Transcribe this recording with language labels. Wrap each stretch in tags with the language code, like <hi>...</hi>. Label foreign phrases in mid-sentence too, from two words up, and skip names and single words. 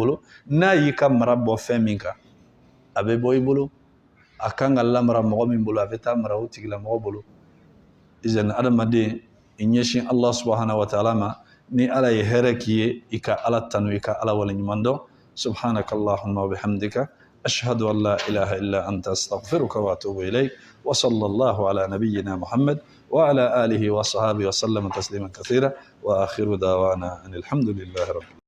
<bm>bolo n'a y'i ka mara bɔ fɛn min kan a bɛ bɔ i bolo a kan ka lamara mɔgɔ min bolo a bɛ taa mara o tigilamɔgɔ bolo izɛn adamaden i ɲɛsin ala</bm> <ar>سبحانه وتعالى</ar> <bm>ma ni ala ye hɛrɛ k'i ye i ka ala tanu i ka ala waleɲuman dɔn</bm> <ar>سبحانك اللهم وبحمدك أشهد أن لا إله إلا أنت أستغفرك وأتوب إليك وصلى الله على نبينا محمد وعلى آله وصحبه وسلم تسليما كثيرا وآخر دعوانا أن الحمد لله رب</ar>